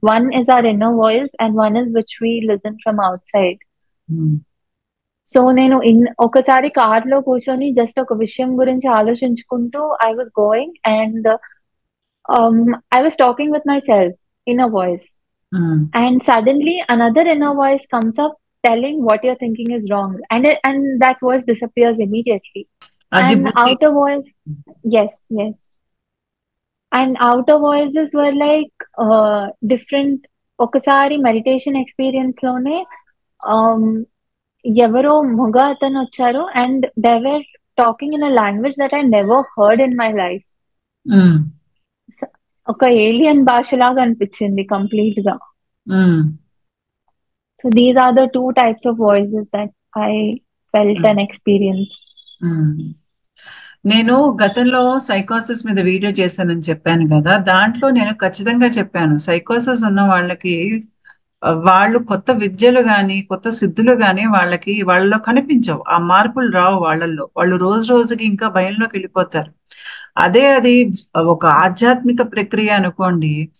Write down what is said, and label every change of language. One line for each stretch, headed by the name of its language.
English: One is our inner voice and one is which we listen from outside.
Telugu: So నేను ఒకసారి car లో కూర్చొని just ఒక విషయం గురించి ఆలోచించుకుంటూ
English: I was going and I was talking with myself inner voice. And suddenly another inner voice comes up telling what you're thinking is wrong, and that voice disappears immediately.
Telugu: అది
English: And
Telugu: బుద్ధి.
English: outer voice, yes, yes. And outer voices were like different.
Telugu: ఒకసారి meditation experience లోనే um, ఎవరో మగ అతను వచ్చారు
English: And they were talking in a language that I never heard in my life.
Telugu: ఒక alien భాష లాగా అనిపించింది కంప్లీట్ గా.
English: So these are the 2 types of voices that I felt and experienced.
Telugu: నేను గతంలో సైకోసిస్ మీద వీడియో చేశానని చెప్పాను కదా, దాంట్లో నేను ఖచ్చితంగా చెప్పాను సైకోసిస్ ఉన్న వాళ్ళకి వాళ్ళు కొత్త విద్యలు గాని కొత్త సిద్ధులు గాని వాళ్ళలో కనిపించవు, ఆ మార్పులు రావు వాళ్ళల్లో. వాళ్ళు రోజు రోజుకి ఇంకా భయంలోకి వెళ్ళిపోతారు. అది ఒక ఆధ్యాత్మిక ప్రక్రియ అనుకోండి.